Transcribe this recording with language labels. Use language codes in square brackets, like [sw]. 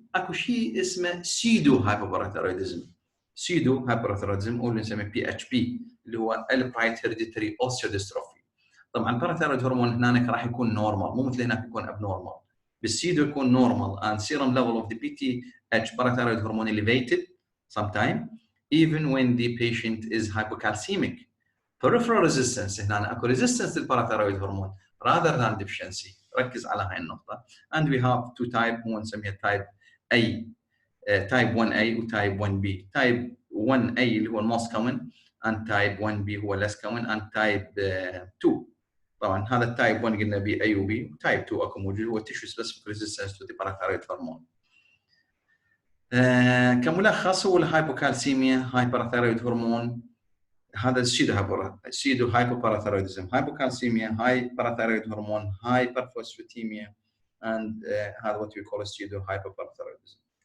[ar] اكو شيء اسمه pseudo hypoparathyroidism. pseudo hypoparathyroidism او اللي نسميه PHP اللي هو Albright's hereditary osteodystrophy. طبعا parathyroid هرمون هناك راح يكون normal مو مثل هناك يكون abnormal. بالسيدو يكون [en] normal and serum level of the PTH parathyroid hormone elevated sometime even when the patient is hypocalcemic. Peripheral resistance [ar] هنا اكو [en] resistance للباراثيرويد هرمون rather than deficiency. [ar] ركز على هاي النقطة. [en] And we have two type [ar] هو نسميها [en] type A type 1A و type 1B. type 1A اللي هو most common and type 1B هو less common and type 2. [ar] طبعا هذا التايب 1 قلنا بي اي وبي تايب 2 اكو موجود هو [en] tissue specific resistance to the parathyroid hormone. [ar] كملخص هو الهايبوكالسيميا هاي باراثيرويد هرمون هذا السيدو هايبوباراثيرويدزم هايبوكالسيميا هاي باراثيرويد هرمون هايبرفوسفاتيميا and هذا [en] what we call pseudo hypoparathyroidism.